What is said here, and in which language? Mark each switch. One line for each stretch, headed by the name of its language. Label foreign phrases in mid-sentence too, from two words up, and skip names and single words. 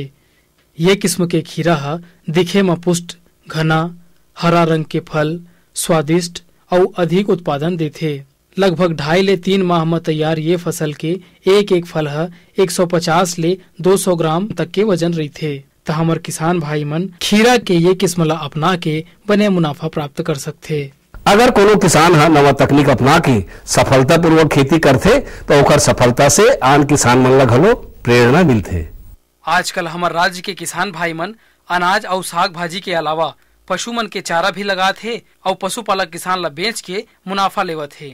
Chhattisgarhi: ये किस्म के खीरा दिखे में पुष्ट, घना, हरा रंग के फल, स्वादिष्ट और अधिक उत्पादन देते। लगभग 2.5 ले 3 माह में तैयार ये फसल के एक फल 150 ले 200 ग्राम तक के वजन रहते। तो हमार किसान भाई मन खीरा के ये किस्म ला अपना के बने मुनाफा प्राप्त कर सकते। अगर कोनो किसान नवा तकनीक अपना के सफलता पूर्वक खेती करते तो ओकर सफलता से आन किसान मन ला घलो प्रेरणा मिलते। आजकल हमार राज्य के किसान भाई मन अनाज और साग भाजी के अलावा पशु मन के चारा भी लगात है और पशुपालक किसान ला बेच के मुनाफा लेवत है।